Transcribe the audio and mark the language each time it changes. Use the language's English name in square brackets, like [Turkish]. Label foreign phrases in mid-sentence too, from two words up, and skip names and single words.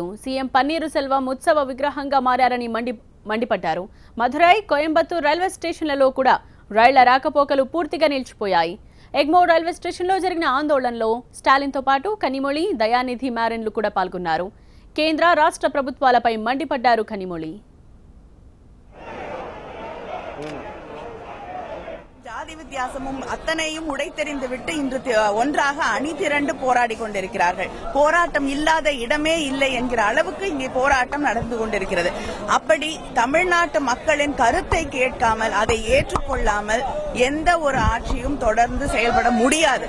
[Telugu] సీఎం పన్నీరు సెల్వం ఉత్సవ విగ్రహంగా మారారని మండిపడ్డారు. మధురై, కోయంబత్తూర్ రైల్వే స్టేషన్లలో కూడా రైళ్ల రాకపోకలు పూర్తిగా నిలిచిపోయాయి. ఎగ్మోర్ రైల్వే స్టేషన్లో జరిగిన ఆందోళనలో స్టాలిన్తో పాటు కనిమొళి, దయానిధి మారెన్లు కూడా పాల్గొన్నారు. కేంద్ర, రాష్ట్ర ప్రభుత్వాలపై మండిపడ్డారు కనిమొళి. [Tamil] ஜாதி வித்தியாசமும் அத்தனையும் உடைத்தெறிந்துவிட்டு இன்று ஒன்றாக அணி திரண்டு போராடி கொண்டிருக்கிறார்கள். போராட்டம் இல்லாத இடமே இல்லை என்கிற அளவுக்கு இங்கே போராட்டம் நடந்து கொண்டிருக்கிறது. அப்படி தமிழ்நாட்டு மக்களின் கருத்தை கேட்காமல், அதை ஏற்றுக்கொள்ளாமல் எந்த ஒரு ஆட்சியும் தொடர்ந்து செயல்பட முடியாது.